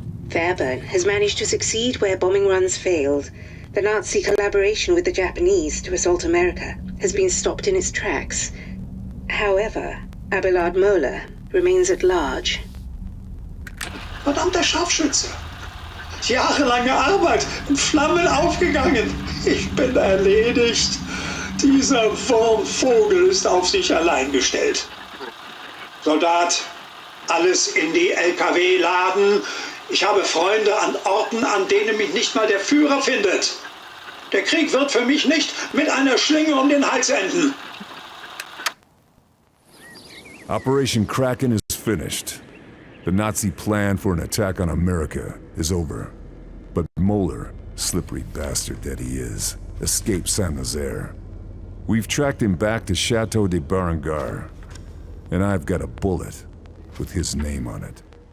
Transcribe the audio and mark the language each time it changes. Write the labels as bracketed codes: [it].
[en] Fährberg has managed to succeed where bombing runs failed. The Nazi collaboration with the Japanese to assault America has been stopped in its tracks, However, Abelard Moeller remains at large. [de] Verdammter Scharfschütze! Jahrelange Arbeit in Flammen aufgegangen. Ich bin erledigt. Dieser Wurmvogel ist auf sich allein gestellt. Soldat, alles in die LKW laden. Ich habe Freunde an Orten, an denen mich nicht mal der Führer findet. Der Krieg wird für mich nicht mit einer Schlinge um den Hals enden. [en] Operation Kraken is finished. The Nazi plan for an attack on America is over. But Moeller, slippery bastard that he is, escaped Saint-Nazaire. We've tracked him back to Chateau de Berengar, and I've got a bullet with his name on it.